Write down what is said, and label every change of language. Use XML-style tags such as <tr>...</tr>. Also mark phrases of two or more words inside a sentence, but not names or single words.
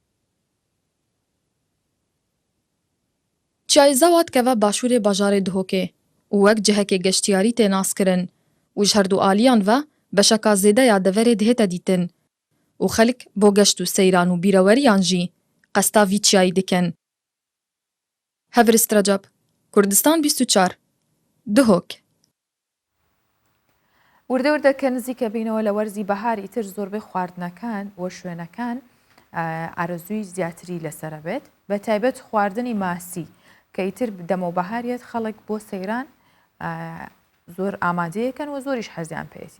<ku>Çiyayê zawa dikeve başûrê bajarê dihokê û wek cihekê geştiyarî tê naskirin û ji herdû aliyan ve beşeka zêde ya deverê dihête dîtin û xelk bo geşt û seyran û bîreweriyan jî qesta vî çiyayî dikin. Hevrist Recep, Kurdistan 24 Dihok.</ku> <ckb>وردە وردەکە نزیکە بینەوە لە وەرزی بەهار ئیتر زۆربەی خواردنەکان و شوێنەکان ئارەزووی زیاتری لەسرە بێت بە تایبەت خواردنی ماسی کە ئیتر دەمە و بەهارێت خەڵک بۆ سەیران زۆر ئامادەیەکەن و زۆریش حەزیان پێێتی.</ckb>